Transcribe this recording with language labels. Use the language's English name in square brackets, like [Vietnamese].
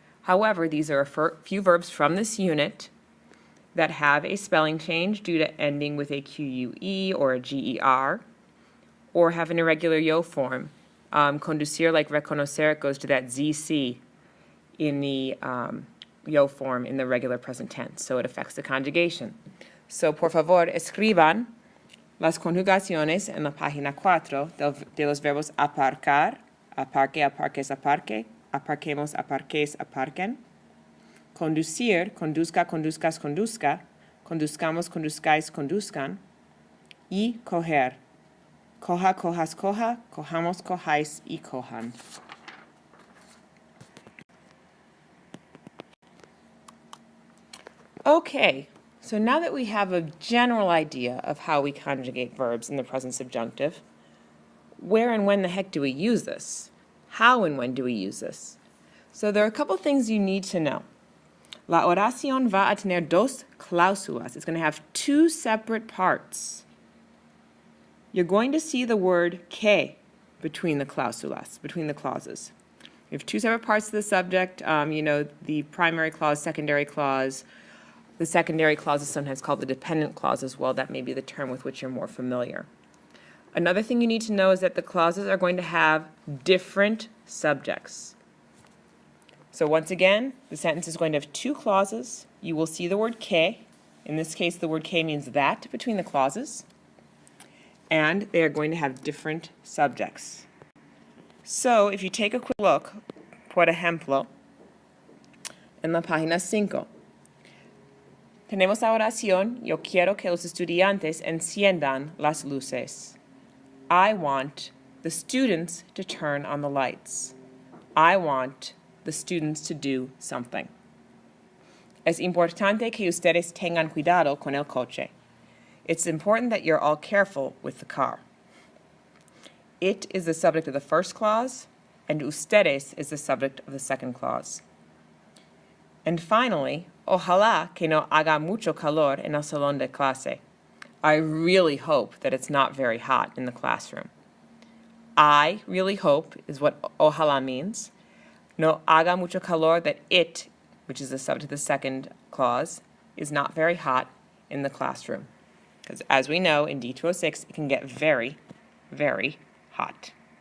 [English] However, these are a few verbs from this unit that have a spelling change due to ending with a QUE or a GER, or have an irregular yo form. Conducir, like reconocer, goes to that ZC in the yo form in the regular present tense, so it affects the conjugation. [Spanish] So, por favor, escriban las conjugaciones en la página 4 de los verbos aparcar, aparque, aparques, aparque, aparquemos, aparques, aparquen, conducir, conduzca, conduzcas, conduzca, conduzcamos, conduzcáis, conduzcan, y coger, coja, cojas, coja, cojamos, cojáis, y cojan. [English] Okay, so now that we have a general idea of how we conjugate verbs in the present subjunctive, where and when the heck do we use this? How and when do we use this? So there are a couple things you need to know. [Spanish] La oración va a tener dos cláusulas. [English] It's going to have two separate parts. You're going to see the word que between the cláusulas, between the clauses. You have two separate parts of the subject, the primary clause, secondary clause. The secondary clause is sometimes called the dependent clause as well. That may be the term with which you're more familiar. Another thing you need to know is that the clauses are going to have different subjects. So once again, the sentence is going to have two clauses. You will see the word que. In this case, the word que means that between the clauses. And they are going to have different subjects. So if you take a quick look, [Spanish] por ejemplo, en la página 5, tenemos la oración, yo quiero que los estudiantes enciendan las luces. [English] I want the students to turn on the lights. I want the students to do something. [Spanish] Es importante que ustedes tengan cuidado con el coche. [English] It's important that you're all careful with the car. It is the subject of the first clause, and ustedes is the subject of the second clause. And finally, [Spanish] ojalá que no haga mucho calor en el salón de clase. [English] I really hope that it's not very hot in the classroom. I really hope is what ojalá means. [Spanish] No haga mucho calor, [English] that it, which is the subject of the second clause, is not very hot in the classroom. Because as we know, in D206, it can get very, very hot.